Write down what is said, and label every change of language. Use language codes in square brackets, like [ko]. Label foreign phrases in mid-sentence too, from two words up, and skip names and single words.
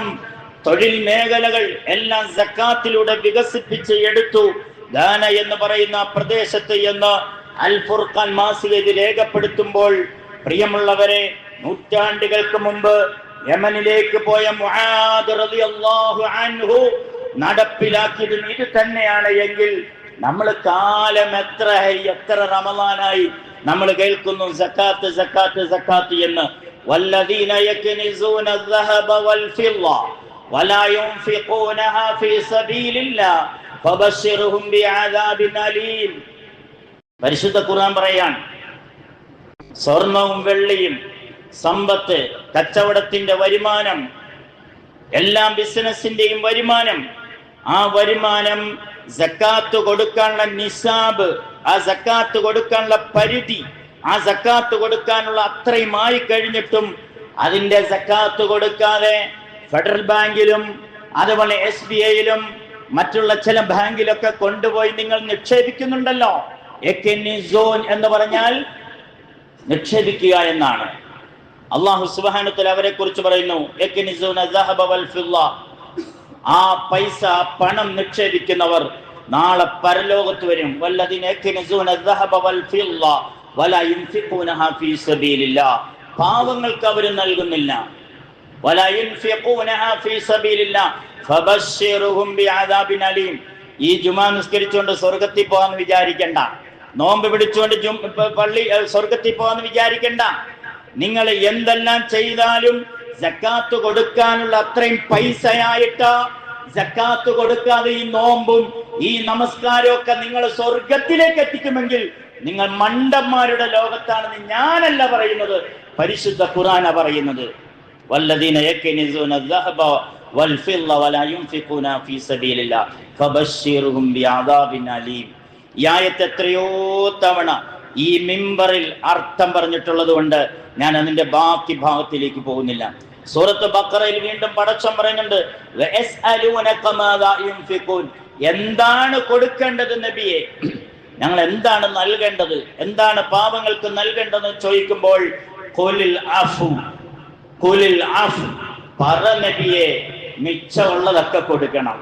[ml] തൊഴിൽ മേഖലകൾ എല്ലാം സക്കാത്തിലൂടെ വികസിപ്പിച്ച് എടുത്തു ഗാന എന്ന് പറയുന്ന പ്രദേശത്ത് എന്ന് അൽ ഫുർഖാൻ മാസിക ഇത് രേഖപ്പെടുത്തുമ്പോൾ, പ്രിയമുള്ളവരെ, നൂറ്റാണ്ടുകൾക്ക് മുമ്പ് യമനിലേക്ക് പോയ മുആദ് [ar] رضي الله عنه [ml] നടപ്പിലാക്കിയത് ഇത് തന്നെയാണ് എങ്കിൽ നമ്മൾ കാലം എത്ര റമളാനായി നമ്മൾ കേൾക്കുന്നു സക്കാത്ത് സക്കാത്ത് സക്കാത്ത് എന്ന്. [ar] والذين يكنزون الذهب والفضة ولا ينفقونها في سبيل الله فبشرهم بعذاب أليم. [ml] പരിശുദ്ധ ഖുർആൻ പറയാൻ, സ്വർണവും വെള്ളിയും, സമ്പത്ത്, കച്ചവടത്തിന്റെ വരുമാനം, എല്ലാം ബിസിനസിന്റെയും വരുമാനം, ആ വരുമാനം സക്കാത്ത് കൊടുക്കാനുള്ള നിസാബ്, ആ സക്കാത്ത് കൊടുക്കാനുള്ള പരിധി, ആ സക്കാത്ത് കൊടുക്കാനുള്ള അത്രയും ആയി കഴിഞ്ഞിട്ടും അതിന്റെ സക്കാത്ത് കൊടുക്കാതെ ഫെഡറൽ ബാങ്കിലും അതുപോലെ SBIയിലും മറ്റുള്ള ചില ബാങ്കിലൊക്കെ കൊണ്ടുപോയി നിങ്ങൾ നിക്ഷേപിക്കുന്നുണ്ടല്ലോ. എക്കനിസോൻ എന്ന് പറഞ്ഞാൽ നിക്ഷേപിക്കുക എന്നാണ്. [ar] الله سبحانه وتعالى [ml] അവരെ കുറിച്ച് പറയുന്നു, [ar] يكنزون الذهب والفضة. [ml] ആ പൈസ, പണം നിക്ഷേപിക്കുന്നവർ നാളെ പരലോകത്ത് വരും. [ar] والذين يكنزون الذهب والفضة ولا ينفقونها في سبيل الله. [ml] പാവങ്ങൾക്ക് അവർ നൽകുന്നില്ല. [ar] ولا ينفقونها في سبيل الله فبشرهم بعذاب أليم. [ml] ഈ ജുമാ നിസ്കരിച്ചുകൊണ്ട് സ്വർഗ്ഗത്തിൽ പോകാന്ന് വിചാരിക്കണ്ട, നോമ്പ് പിടിച്ചുകൊണ്ട് പള്ളി സ്വർഗ്ഗത്തിൽ പോകാന്ന് വിചാരിക്കണ്ട. നിങ്ങൾ എന്തെല്ലാം ചെയ്താലും സക്കാത്ത് കൊടുക്കാനുള്ള അത്രയും പൈസയായിട്ട് സക്കാത്ത് കൊടുക്കാതെ ഈ നോമ്പും ഈ നമസ്കാരവും ഒക്കെ നിങ്ങൾ സ്വർഗത്തിലേക്ക് എത്തിക്കുമെങ്കിൽ നിങ്ങൾ മണ്ടന്മാരുടെ ലോകത്താണെന്ന് ഞാനല്ല പറയുന്നത്, പരിശുദ്ധ ഖുർആന പറയുന്നത്. [ar] والذين يكنزون الذهب والفضة ولا ينفقونها في سبيل الله فبشرهم بعذاب أليم. [ml] ഈ ആയത്ത് എത്രയോ തവണ ഈ മിമ്പറിൽ അർത്ഥം പറഞ്ഞിട്ടുള്ളത് കൊണ്ട് ഞാൻ അതിന്റെ ബാക്കി ഭാഗത്തിലേക്ക് പോകുന്നില്ല. സൂറത്ത് ബഖറയിൽ വീണ്ടും പടച്ചോൻ പറയുന്നുണ്ട്, എന്താണ് കൊടുക്കേണ്ടത് നബിയെ, ഞങ്ങൾ എന്താണ് നൽകേണ്ടത്, എന്താണ് പാവങ്ങൾക്ക് നൽകേണ്ടതെന്ന് ചോദിക്കുമ്പോൾ പറ നബിയെ, മിച്ചമുള്ളതൊക്കെ കൊടുക്കണം.